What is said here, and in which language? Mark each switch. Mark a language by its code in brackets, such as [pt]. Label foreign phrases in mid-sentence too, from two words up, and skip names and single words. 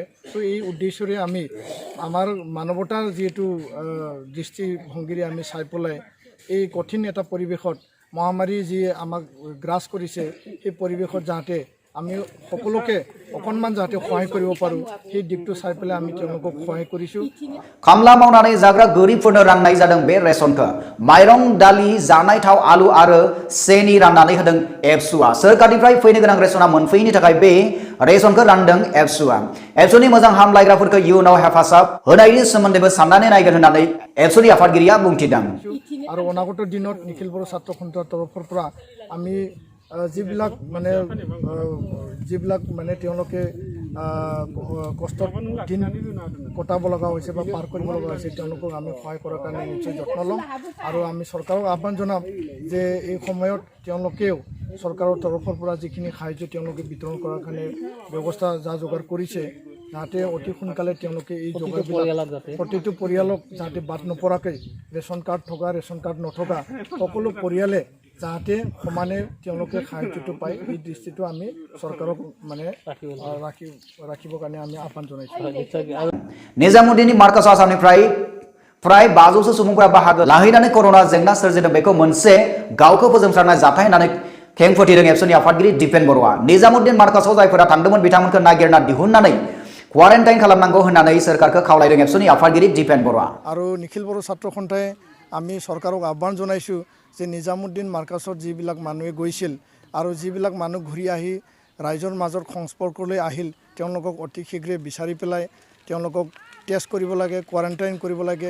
[as] তো এই উদ্দেশ্যৰে আমি আমাৰ মানৱতাৰ যিহেতু দৃষ্টিভংগীৰে আমি চাই পেলাই এই কঠিন এটা পৰিৱেশত মহামাৰী যি আমাক গ্ৰাস কৰিছে সেই পৰিৱেশত যাতে আমি সকলোকে অকণমান যাতে সহায় কৰিব পাৰোঁ সেই দিশটো চাই পেলাই আমি তেওঁলোকক সহায় কৰিছোঁ। [brx] खामला मावनानै जाग्रा गोरिबफोरनो राननाय जादों बे रेशनखौ। माइरं दालि जानाय थाव आलु आरो सेनि राननानै होदों एबसुआ। सोरखारनिफ्राय फैनो गोनां रेशना मोनफैयैनि थाखाय बे रेशनखौ रानदों एबसुआ। एबसुनि मोजां हामलायग्राफोरखौ इयुनाव हेफाजाब होनायनि सोमोन्दैबो साननानै नायगोन होननानै एबसुनि आफादगिरिया बुंथिदों। [as] আৰু অনাগত দিনত নিখিল বড়ো ছাত্ৰ সন্থাৰ তৰফৰ পৰা আমি যিবিলাক মানে তেওঁলোকে কষ্টৰ দিন কটাব লগা হৈছে বা পাৰ কৰিব লগা হৈছে তেওঁলোকক আমি সহায় কৰাৰ কাৰণে নিশ্চয় যত্ন ল'ম আৰু আমি চৰকাৰক আহ্বান জনাম যে এই সময়ত তেওঁলোকেও চৰকাৰৰ তৰফৰ পৰা যিখিনি সাহায্য তেওঁলোকে বিতৰণ কৰাৰ কাৰণে ব্যৱস্থা যা যোগাৰ কৰিছে যাতে অতি সোনকালে তেওঁলোকে এই যোগাৰবিলাক প্ৰতিটো পৰিয়ালক যাতে বাদ নপৰাকৈ ৰেচন কাৰ্ড থকা ৰেচন কাৰ্ড নথকা সকলো পৰিয়ালে যাতে সমানে তেওঁলোকে সাহায্যটো পায় এই দৃষ্টিটো আমি চৰকাৰক মানে ৰাখিবৰ কাৰণে আমি আহ্বান জনাইছোঁ। [brx] निजामुद्दीननि मार्कास आसामनिफ्राय फ्राय 500 सुबुंफोरा बाहागो लाहैनानै कर'ना जेंना सोरजिदों बेखौ मोनसे गावखौ फोजोंस्रांनाय जाथाय होननानै खेंफोरथिदों एबसुनि आफादगिरि दिपेन बर'आ। निजामुद्दीन मार्कासआव जायफोरा थांदोंमोन बिथांमोनखौ नागिरना दिहुननानै क्वारेन्टाइन खालामनांगौ होननानै सोरखारखौ खावलायदों एबसुनि आफादगिरि दिपेन बर'आ। [as] আৰু নিখিল বড়ো ছাত্ৰ সন্থাই আমি চৰকাৰক আহ্বান জনাইছোঁ যে নিজামুদ্দিন মাৰ্কাছত যিবিলাক মানুহে গৈছিল আৰু যিবিলাক মানুহ ঘূৰি আহি ৰাইজৰ মাজত সংস্পৰ্শলৈ আহিল তেওঁলোকক অতি শীঘ্ৰে বিচাৰি পেলাই তেওঁলোকক টেষ্ট কৰিব লাগে কোৱাৰেণ্টাইন কৰিব লাগে।